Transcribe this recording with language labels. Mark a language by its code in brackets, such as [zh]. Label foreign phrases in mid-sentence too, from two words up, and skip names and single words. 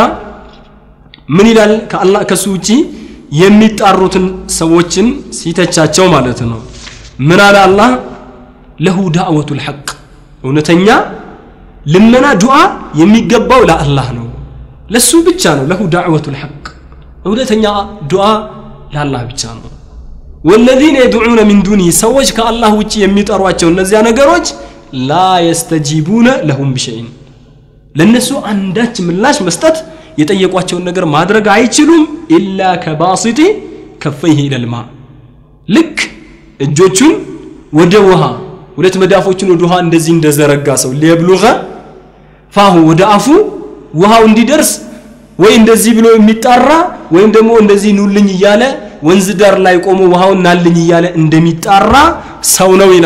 [am] ምን ይላል ከአላህ ከሱ ውጪ የሚጣሩትን ሰዎችን ሲተቻቸው ማለት ነው ምን አለ አላህ [ar] له دعوة الحق [am] እውነተኛ ልመና ዱዓ የሚገባው ለአላህ ነው ለሱ ብቻ ነው [ar] له دعوة الحق [am] እውነተኛ ዱዓ ለአላህ ብቻ ነው [ar] والذين يدعون من دونه [am] ሰዎች ከአላህ ውጪ የሚጠሯቸው እነዚያ ነገሮች [ar] لا يستجيبون لهم بشيء [am] ለነሱ አንዳች ምላሽ መስጠት የጠየቋቸውን ነገር ማድረግ አይችሉም [ar] إلا كباسط كفيه إلى الماء [am] ልክ እጆቹን ወደ ውሃ ሁለት መዳፎቹን ወደ ውሃ እንደዚህ እንደዘረጋ ሰው [ar] ليبلغ فاه [am] ወደ አፉ ውሃው እንዲደርስ ወይ እንደዚህ ብሎ የሚጣራ ወይም ደግሞ እንደዚህ ኑልኝ ይያለ ወንዝ ዳር ላይ ቆሞ ውሃውን ናልኝ ይያለ እንደሚጣራ ሰው ነው ይላል